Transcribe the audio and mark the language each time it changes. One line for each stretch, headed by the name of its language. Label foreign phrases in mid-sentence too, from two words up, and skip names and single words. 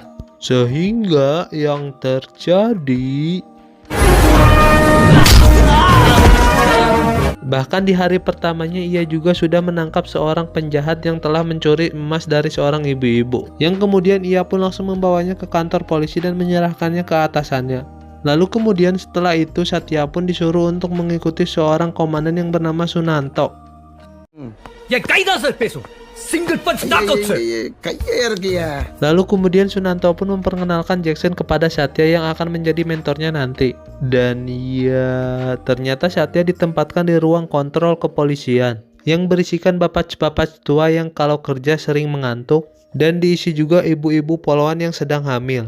Indonesian: Sehingga yang terjadi, bahkan di hari pertamanya ia juga sudah menangkap seorang penjahat yang telah mencuri emas dari seorang ibu-ibu. Yang kemudian ia pun langsung membawanya ke kantor polisi dan menyerahkannya ke atasannya. Lalu kemudian setelah itu Satya pun disuruh untuk mengikuti seorang komandan yang bernama Sunanto.
Hindi: ये कायदा सर पेशो
English: single punch knockout
Hindi: सर
Indonesian: Lalu kemudian Sunanto pun memperkenalkan Jackson kepada Satya yang akan menjadi mentornya nanti. Dan ya, ternyata Satya ditempatkan di ruang kontrol kepolisian yang berisikan bapak-bapak tua yang kalau kerja sering mengantuk, dan diisi juga ibu-ibu poluan yang sedang hamil.